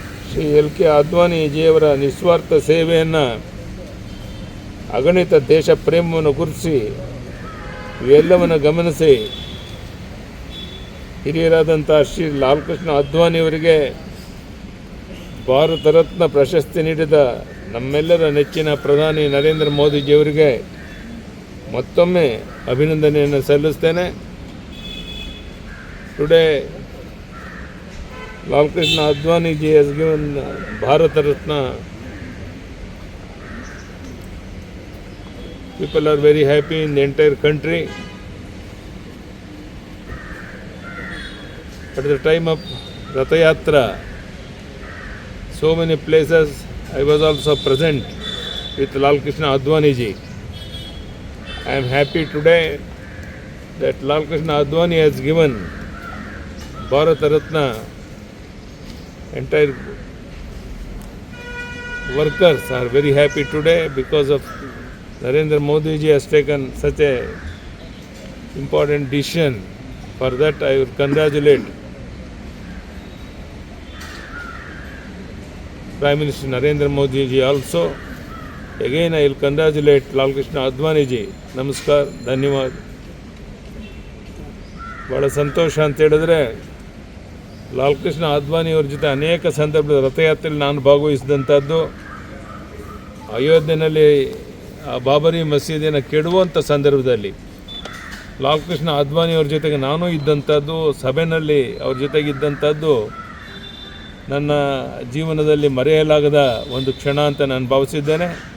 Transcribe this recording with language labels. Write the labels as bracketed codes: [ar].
[kn] Shri LK ಅದ್ವಾನಿಜಿಯವರ ನಿಸ್ವಾರ್ಥ ಸೇವೆಯನ್ನು, ಅಗಣಿತ ದೇಶ ಪ್ರೇಮವನ್ನು ಗುರುತಿಸಿ ಇವೆಲ್ಲವನ್ನು ಗಮನಿಸಿ ಹಿರಿಯರಾದಂಥ ಶ್ರೀ ಲಾಲ್ ಕೃಷ್ಣ ಅದ್ವಾನಿಯವರಿಗೆ ಭಾರತ ರತ್ನ ಪ್ರಶಸ್ತಿ ನೀಡಿದ ನಮ್ಮೆಲ್ಲರ ನೆಚ್ಚಿನ ಪ್ರಧಾನಿ ನರೇಂದ್ರ ಮೋದಿಜಿಯವರಿಗೆ ಮತ್ತೊಮ್ಮೆ ಅಭಿನಂದನೆಯನ್ನು ಸಲ್ಲಿಸ್ತೇನೆ. [en] Today Lal Krishna Advaniji has given Bharat Ratna. People are very happy in the entire country. At the time of Ratha Yatra, so many places I was also present with Lal Krishna Advaniji. I am happy today that Lal Krishna Advani has given Bharat Ratna. Entire workers are very happy today because of Narendra Modi ji has taken such a important decision. For that I will congratulate Prime Minister Narendra Modi ji also. Again I will congratulate Lal Krishna Advani ji. [kn] Namaskar, ಧನ್ಯವಾದ. ಬಹಳ ಸಂತೋಷ ಅಂತ ಹೇಳಿದ್ರೆ ಲಾಲ್ ಕೃಷ್ಣ ಅದ್ವಾನಿಯವ್ರ ಜೊತೆ ಅನೇಕ ಸಂದರ್ಭದ ರಥಯಾತ್ರೆಯಲ್ಲಿ ನಾನು ಭಾಗವಹಿಸಿದಂಥದ್ದು. ಅಯೋಧ್ಯೆಯಲ್ಲಿ ಆ ಬಾಬರಿ ಮಸೀದಿಯನ್ನು ಕೆಡುವಂಥ ಸಂದರ್ಭದಲ್ಲಿ ಲಾಲ್ ಕೃಷ್ಣ ಅದ್ವಾನಿಯವ್ರ ಜೊತೆಗೆ ನಾನು ಇದ್ದಂಥದ್ದು, ಸಭೆಯಲ್ಲಿ ಅವ್ರ ಜೊತೆಗಿದ್ದಂಥದ್ದು ನನ್ನ ಜೀವನದಲ್ಲಿ ಮರೆಯಲಾಗದ ಒಂದು ಕ್ಷಣ ಅಂತ ನಾನು ಭಾವಿಸಿದ್ದೇನೆ.